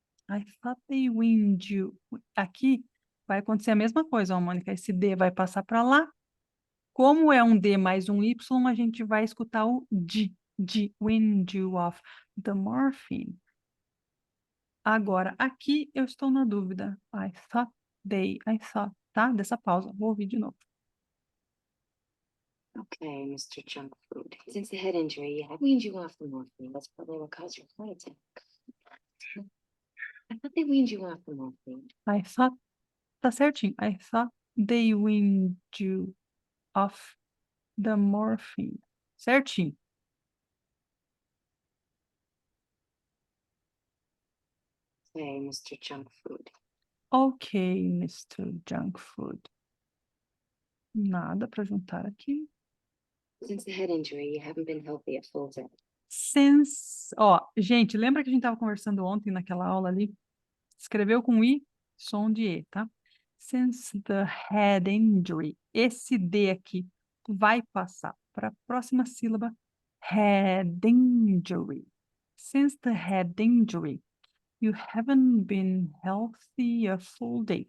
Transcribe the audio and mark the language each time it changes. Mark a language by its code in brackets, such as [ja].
[en] I thought they weaned you. [pt] Aqui vai acontecer a mesma coisa, ó, Mônica. Esse D vai passar para lá. Como é um D mais um Y, a gente vai escutar o D. [en] D, weaned you off the morphine. [pt] Agora, aqui eu estou na dúvida. [en] I thought, [pt] tá? Dessa pausa. Vou ouvir de novo. [en] Okay, Mr. Junk Food. Since the head injury, you have weaned you off the morphine. That's probably what caused your heart attack. I thought they weaned you off the morphine. I thought, [pt] tá certinho. [en] I thought they weaned you off the morphine. [pt] Certinho. [en] Okay, Mr. Junk Food. Ok, Mr. Junk Food. [pt] Nada para juntar aqui. [en] Since the head injury, you haven't been healthy at full time. Since, [pt] ó, gente, lembra que a gente estava conversando ontem naquela aula ali? Escreveu com I, som de E, tá? [en] Since the head injury. [pt] Esse D aqui vai passar para a próxima sílaba. [en] Head injury. Since the head injury, you haven't been healthy a full day.